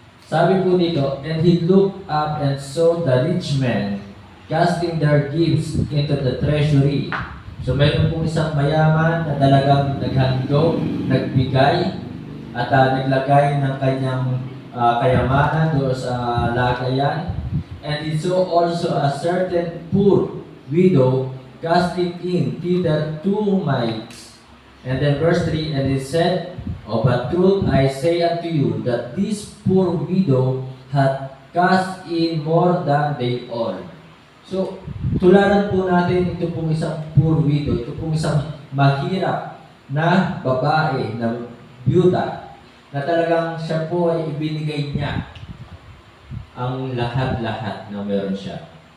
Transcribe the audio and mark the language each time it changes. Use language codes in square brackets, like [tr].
[tl] Sabi po dito, [en] and he looked up and saw the rich men casting their gifts into the treasury. [tl] So mayroon po isang mayaman na talagang naghandog, nagbigay, at naglagay ng kanyang kayamanan doon sa lagayan. [en] And he saw also a certain poor widow casting in thither 2 mites. And then verse 3, and he said, of a truth I say unto you, that this poor widow hath cast in more than they all. [tl] So, tularan po natin ito pong isang poor widow, ito pong isang mahirap na babae, na byuda, na talagang siya po ay ibinigay niya ang lahat-lahat na meron siya.